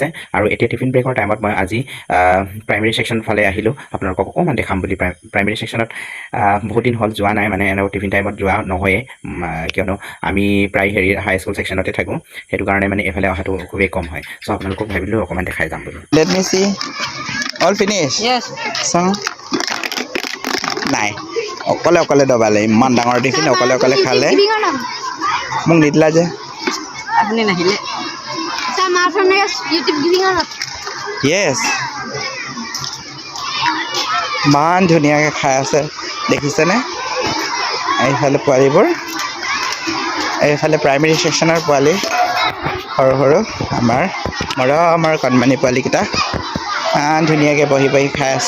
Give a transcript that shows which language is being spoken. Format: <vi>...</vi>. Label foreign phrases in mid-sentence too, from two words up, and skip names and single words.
<as>আৰু এতিয়া টিফিন ব্ৰেকৰ টাইমত মই আজি প্ৰাইমেৰী ছেকশ্যন ফালে আহিলোঁ, আপোনালোকক অকণমান দেখাম বুলি। প্ৰাইমেৰী ছেকশ্যনত বহুত দিন হ'ল যোৱা নাই, মানে এনেও টিফিন টাইমত যোৱা নহয়েই, কিয়নো আমি প্ৰায় হাই স্কুল ছেকশ্যনতে থাকোঁ। সেইটো কাৰণে মানে এইফালে অহাটো খুবেই কম হয়। চ' আপোনালোকক ভাবিলোঁ অকণমান দেখাই যাম বুলি।</as> <en>Let me see. All finished? Yes. So,</en> <as>নাই অকলে দবালে, ইমান ডাঙৰ টিফিন অকলে খালে। মোক নিদিলা যে। আপুনি নাহিলে</as> <en>Sir, my friend is YouTube giving or not?</en> <as>য়েছ, ইমান ধুনীয়াকৈ খাই আছে দেখিছেনে? এইফালে পোৱালিবোৰ, এইফালে প্ৰাইমেৰী ছেকশ্যনৰ পোৱালি সৰু সৰু আমাৰ কণমানি পোৱালিকেইটা ইমান ধুনীয়াকৈ বহি খাই আছে।</as>